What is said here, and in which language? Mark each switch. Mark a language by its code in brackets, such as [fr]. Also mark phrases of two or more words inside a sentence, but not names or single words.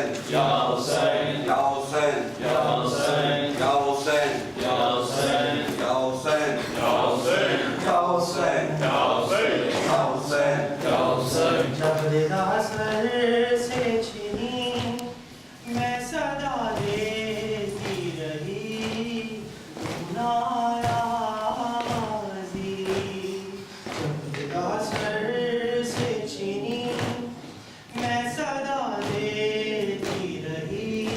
[ar] يا حسين, يا حسين, يا حسين, يا حسين, يا حسين, يا حسين, يا حسين, يا حسين, يا حسين, يا حسين, يا حسين. [ur] جب ردا سر سے چھنی میں صدا دیتی رہی ناراضی جب ردا سر سے چھنی میں صدا دیتی رہی